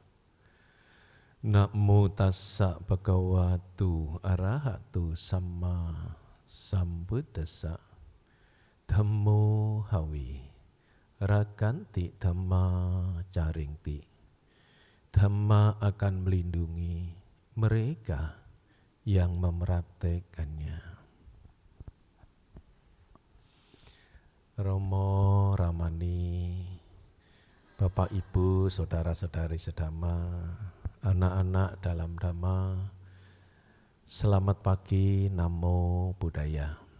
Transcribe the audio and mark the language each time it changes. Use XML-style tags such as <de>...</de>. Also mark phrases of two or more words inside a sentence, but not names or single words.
<pi>Namo tassa Bhagavato Arahato Sama Sambuddhassa. Dhammo hawi rakanti dhamma caringti.</pi> <id>Dhamma akan melindungi mereka yang mempraktekannya. Romo Ramani, Bapak Ibu, saudara-saudari sedhamma, anak-anak dalam Dhamma, selamat pagi,</id> <pi>Namo Buddhaya.</pi>